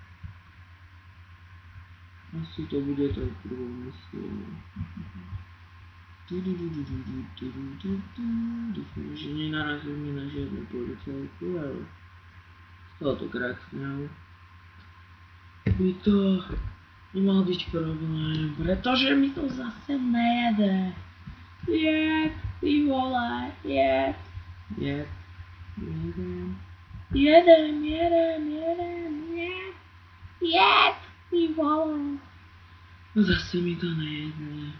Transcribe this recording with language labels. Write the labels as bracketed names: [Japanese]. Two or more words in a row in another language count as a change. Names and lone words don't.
[Slovak] Asi to bude tou prvou misiou. Dúfam, že nenarazíme na žiadnu policajku, ale z tohoto krácňou by to nemal byť problém, pretože mi to zase nejede. [Czech] Jed, ty vole, jed. Jed. Jedem, jed. Jed, ty vole. Zase mi to nejede.